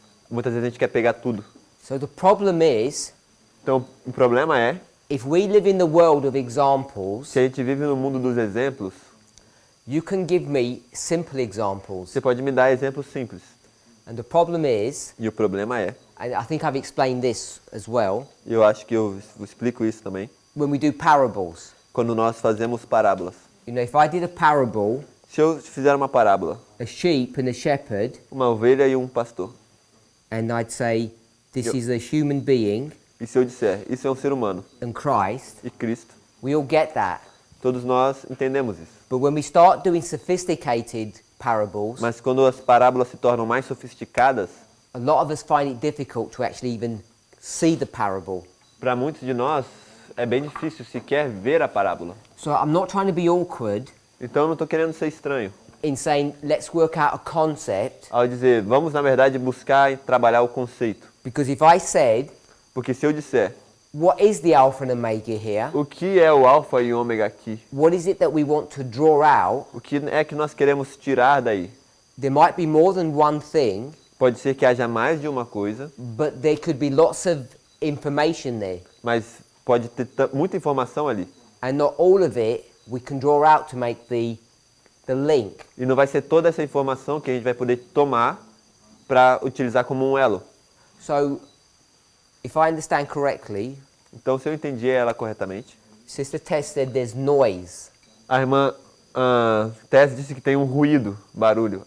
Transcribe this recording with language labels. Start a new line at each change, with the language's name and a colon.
Portuguese: Muitas vezes a gente quer pegar tudo.
English: So the problem is,
Portuguese: Então, o problema é,
English: if we live in the world of examples,
Portuguese: se a gente vive no mundo dos exemplos,
English: you can give me simple examples.
Portuguese: você pode me dar exemplos simples.
English: And the problem is,
Portuguese: E o problema é,
English: and I think I've explained this as well,
Portuguese: e eu acho que eu explico isso também,
English: when we do parables.
Portuguese: quando nós fazemos parábolas.
English: You know, if I did a parable,
Portuguese: Se eu fizer uma parábola,
English: a sheep and a shepherd,
Portuguese: uma ovelha e um pastor,
English: and I'd say, this Yep. is a human being
Portuguese: e se eu disser, isso é um ser humano
English: and Christ,
Portuguese: e Cristo,
English: we all get that.
Portuguese: todos nós entendemos isso.
English: But when we start doing sophisticated parables,
Portuguese: Mas quando as parábolas se tornam mais sofisticadas,
English: a lot of us find it difficult to actually even see the parable.
Portuguese: para muitos de nós é bem difícil sequer ver a parábola.
English: So I'm not trying to be awkward
Portuguese: Então eu não estou querendo ser estranho
English: in saying, let's work out a concept,
Portuguese: ao dizer, vamos na verdade buscar e trabalhar o conceito.
English: because if I said,
Portuguese: Porque se eu disser,
English: what is the alpha and omega here?
Portuguese: o que é o alfa e o ômega aqui?
English: What is it that we want to draw out?
Portuguese: O que é que nós queremos tirar daí?
English: There might be more than one thing,
Portuguese: Pode ser que haja mais de uma coisa,
English: but there could be lots of information there.
Portuguese: mas pode ter muita informação ali.
English: And not all of it we can draw out to make the link.
Portuguese: E não vai ser toda essa informação que a gente vai poder tomar para utilizar como um elo.
English: So, if I understand correctly,
Portuguese: Então, se eu entendi ela corretamente,
English: Sister Tess said there's noise.
Portuguese: a irmã Tess disse que tem um ruído, barulho.